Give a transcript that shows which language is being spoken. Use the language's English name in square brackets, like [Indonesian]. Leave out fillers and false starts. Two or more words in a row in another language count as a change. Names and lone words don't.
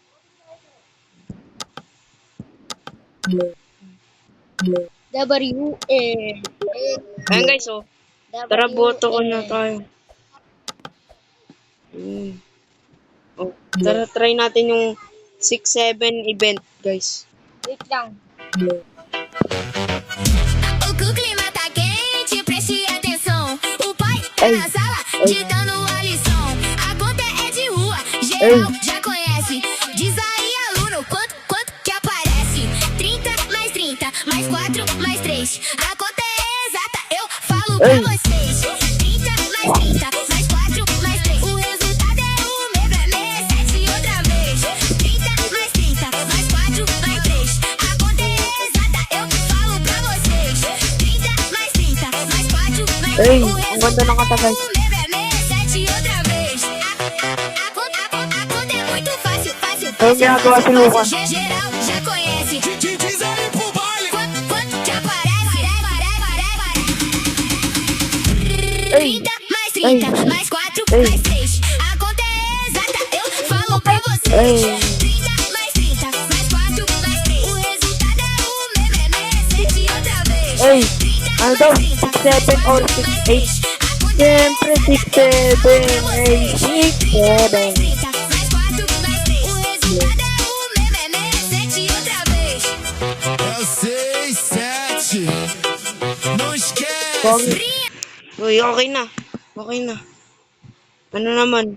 [Filipino] W-N. Ayan guys, tara boto ko na tayo. Tara try natin yung 6-7 event guys. Wait lang. [Portuguese] O clima tá quente, preste atenção. O pai tá na sala, ditando a lição. A conta é de rua, geral já conhece. Diz aí, aluno, quanto que aparece? 30 mais 30, mais 4, mais 3. A conta é exata, eu falo pra vocês. 30 mais 30, mais 4, mais 3. O resultado é o mesmo, é 67 outra vez. 30 mais 30, mais 4, mais 3. A conta é exata, eu falo pra vocês. 30 mais 30, mais 4, mais 3. O [Filipino] ganda ng kanta, guys. [Portuguese] resultado é 67 outra vez. A conta é muito fácil, fácil, [Filipino] Ayun, ginagawa si Lucas. [Portuguese] Geral já conhece. Diz aí pro baile. Quanto que aparece? 30 mais 30, mais 4, mais 3. A conta é exata, eu falo pra vocês. 30 mais 30, mais 4, mais 3. O resultado é o mesmo, é 67 outra vez. 30 [Filipino] ano daw? [Portuguese] mais 30, [Filipino] 6-7 or 6-8? Siyempre, 6-7, 6-7. [Portuguese] mais 4, mais 3. O resultado é o mesmo, é 67 outra vez. É o 6, 7. Não esquece. [Filipino] Uy, okay na. Okay na. Ano naman?